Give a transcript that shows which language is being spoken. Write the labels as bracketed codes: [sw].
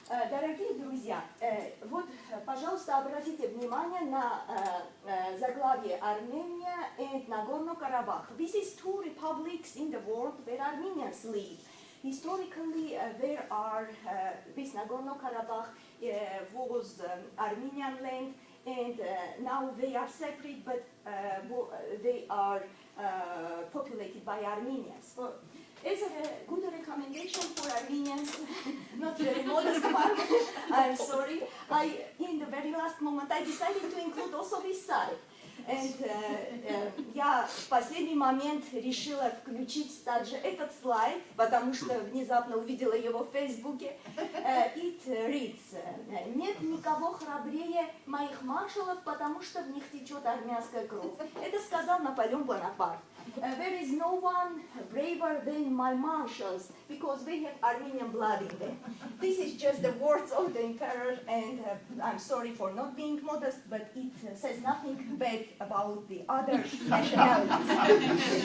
[ru] Дорогие друзья, вот, пожалуйста, обратите внимание на заглавие [en] Armenia and Nagorno-Karabakh. This is two republics in the world where Armenians live. Historically, there are this Nagorno-Karabakh was Armenian land, and now they are separate, but they are populated by Armenians. So, as a good recommendation for Armenians, not very modest one, I'm sorry, in the very last moment I decided to include also this side. [ru] And я в последний момент решила включить также этот слайд, потому что внезапно увидела его в Фейсбуке. [en] It reads: [ru] «Нет никого храбрее моих маршалов, потому что в них течет армянская кровь». Это сказал Наполеон Бонапарт. [en] There is no one braver than my marshals, because they have Armenian blood in them. This is just the words of the emperor, and I'm sorry for not being modest, but it says nothing bad about the other nationalities.